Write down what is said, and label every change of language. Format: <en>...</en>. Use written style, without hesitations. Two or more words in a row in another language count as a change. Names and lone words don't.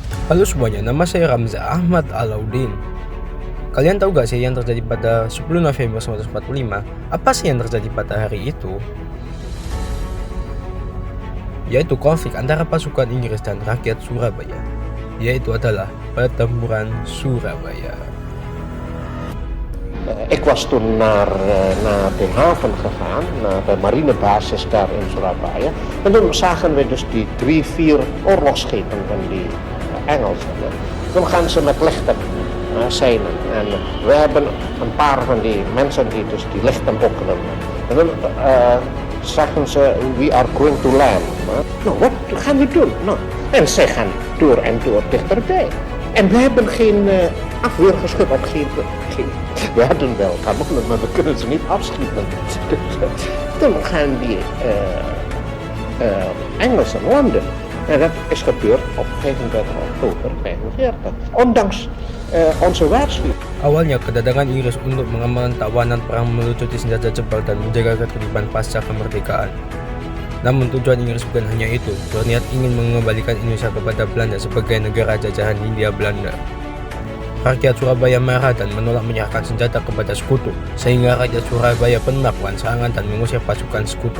<id>Halo semuanya, nama saya Ramza Ahmad Alauddin. Kalian tahu gak sih yang terjadi pada 10 November 1945? Apa sih yang terjadi pada hari itu? Yaitu konflik antara pasukan Inggris dan rakyat Surabaya. Yaitu adalah pertempuran Surabaya.</id> <nl>Ik was toen naar de haven gegaan, naar de marinebasis daar in Surabaya. En toen zagen we dus die 3-4 oorlogsschepen van die Engelsen. Toen gaan ze met lichten zeilen. En we hebben een paar van die mensen die dus die lichten okkelen. En dan zeggen ze,</nl> <en>we are going to land.</en> <nl>Nou, wat gaan we doen? Nou, en zij gaan door en door dichterbij. En we hebben geen afweergeschut of geen. We hadden wel kanonnen, maar we kunnen ze niet afschieten. Toen gaan die Engelsen landen. En dat is gebeurd op 25 oktober 1945. Ondanks onze waarschuwing.</nl> <id>Awalnya kedatangan Inggris untuk mengamankan tawanan perang melucuti senjata jebol dan menjaga ketertiban pasca kemerdekaan. Namun tujuan Inggris bukan hanya itu, berniat ingin mengembalikan Indonesia kepada Belanda sebagai negara jajahan Hindia Belanda. Rakyat Surabaya marah dan menolak menyerahkan senjata kepada sekutu, sehingga rakyat Surabaya pun melakukan serangan dan mengusir pasukan sekutu.</id>